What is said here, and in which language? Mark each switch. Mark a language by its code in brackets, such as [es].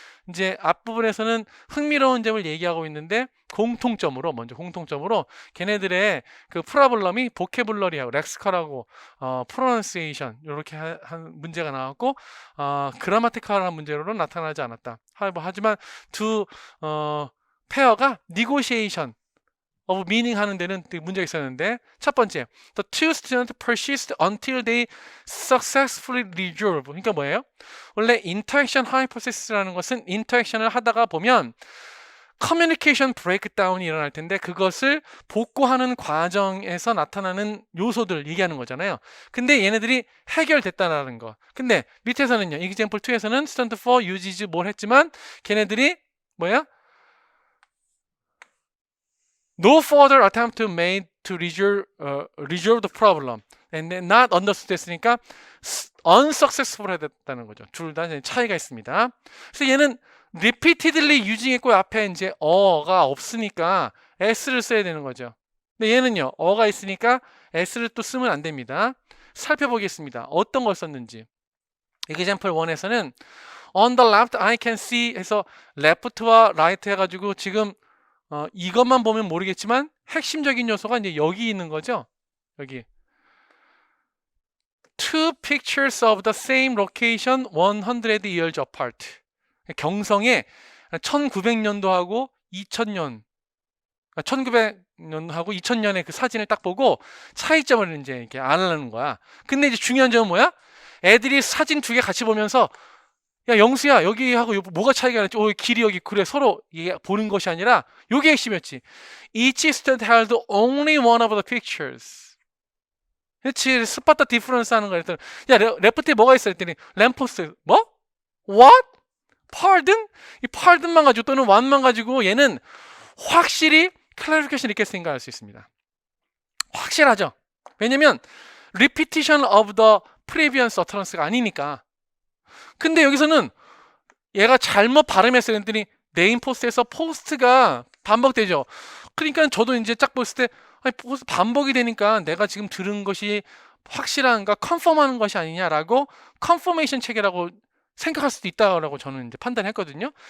[ko] 이제 앞부분에서는 흥미로운 점을 얘기하고 있는데 먼저 공통점으로 걔네들의 그 프로블럼이 보케블러리하고 렉스컬하고 프로넌시에이션 이렇게 한 문제가 나왔고 그라마티컬한 문제로 나타나지 않았다. 하지만 두 페어가 [en] negotiation of meaning [ko] 하는 데는 문제가 있었는데 첫 번째, [en] the two students persist until they successfully resolve. [ko] 그러니까 뭐예요? 원래 interaction hypothesis라는 것은 interaction을 하다가 보면 커뮤니케이션 브레이크다운이 일어날 텐데 그것을 복구하는 과정에서 나타나는 요소들 얘기하는 거잖아요. 근데 얘네들이 해결됐다라는 거. 근데 밑에서는요. example 2에서는 student 4 uses 뭘 했지만 걔네들이 뭐야? [en] No further attempt to made to resolve the problem and then not understood [ko] 했으니까 [en] unsuccessful [ko] 했다는 거죠. 둘 다 차이가 있습니다. 그래서 얘는 repeatedly using 했고 앞에 이제 어가 없으니까 s를 써야 되는 거죠. 근데 얘는요. 어가 있으니까 s를 또 쓰면 안 됩니다. 살펴보겠습니다. 어떤 걸 썼는지. example 1에서는 [en] on the left I can see [ko] 해서 left와 right 해가지고 지금 이것만 보면 모르겠지만 핵심적인 요소가 이제 여기 있는 거죠. 여기 [en] two pictures of the same location 100 years apart. [ko] 경성에 1900년도하고 2000년 1900년하고 2000년의 그 사진을 딱 보고 차이점을 이제 이렇게 알아내는 거야. 근데 이제 중요한 점은 뭐야? 애들이 사진 두 개 같이 보면서 야 영수야 여기하고 뭐가 차이가 나지? 길이 여기 그래 서로 이게 보는 것이 아니라 요게 핵심이었지. [en] Each student held only one of the pictures. [ko] 그렇지. 스파타 디퍼런스 하는 거 했더니 야 레프트에 뭐가 있어? 했더니 램포스트. 뭐? [en] What? pardon? [ko] 이 pardon만 가지고 또는 one만 가지고 얘는 확실히 clarification 리퀘스트인가 알 수 있습니다. 확실하죠. 왜냐면 [en] repetition of the previous utterance가 아니니까. [ko] 근데 여기서는 얘가 잘못 발음했어요. 했더니 네임 포스트에서 포스트가 반복되죠. 그러니까 저도 이제 쫙 봤을 때 포스트 반복이 되니까 내가 지금 들은 것이 확실한가 컨펌하는 것이 아니냐라고 컨퍼메이션 체계라고 생각할 수도 있다라고 저는 이제 판단했거든요.